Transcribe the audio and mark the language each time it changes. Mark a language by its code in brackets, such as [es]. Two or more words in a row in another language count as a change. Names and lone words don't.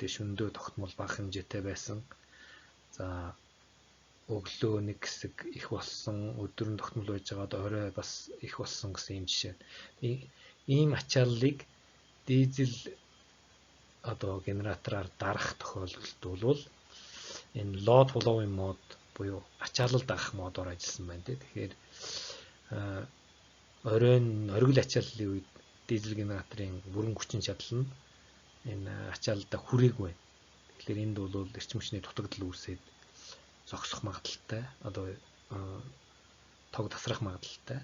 [mn] Тэгээ шөнөдөө тогтмол бага хэмжээтэй байсан. За өглөө нэг хэсэг их болсон, өдөр нь тогтмол байж байгаад орой бас их болсон гэсэн юм жишээ. Ийм ачааллыг дизель одоо генератораар дарах тохиолдолд бол энэ [en] load following mode [mn] буюу ачаалал дагах модоор ажилласан байна. Тэгэхээр оргил ачааллын үед дизель генераторын бүрэн хүчин чадал нь энэ ачаалалдаа хүрээгүй байна. Тэгэхээр энд бол эрчим хүчний дутагдал үүсээд зогсох магадaltaй, одоо тог тасрах магадaltaй.